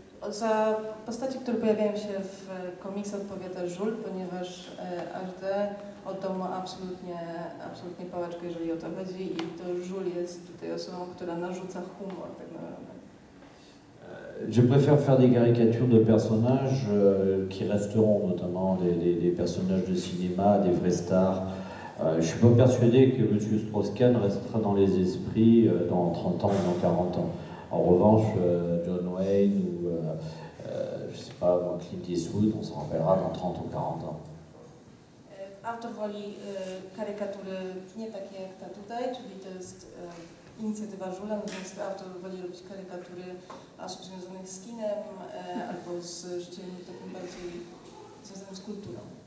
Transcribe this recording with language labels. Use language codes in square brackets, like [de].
[pl] Za postaci, które pojawiają się w komiksach odpowiada Żul, ponieważ HD oddał mu absolutnie pałeczkę, jeżeli o to chodzi i to Żul jest tutaj osobą, która narzuca humor tak naprawdę. [fr] Je préfère faire des caricatures de personnages qui resteront, notamment des personnages de cinéma, des vraies stars. Je ne suis pas persuadé que M. Strauss-Kahn restera dans les esprits dans 30 ans ou dans 40 ans. En revanche, John Wayne ou, je sais pas, Clint Eastwood, on s'en rappellera dans 30 ou 40 ans. [pl] Autor woli karykatury nie takie jak ta tutaj, czyli to jest inicjatywa Żula, natomiast autor woli robić karykatury osób związanych z kinem albo z życiem takim bardziej związanym z kulturą.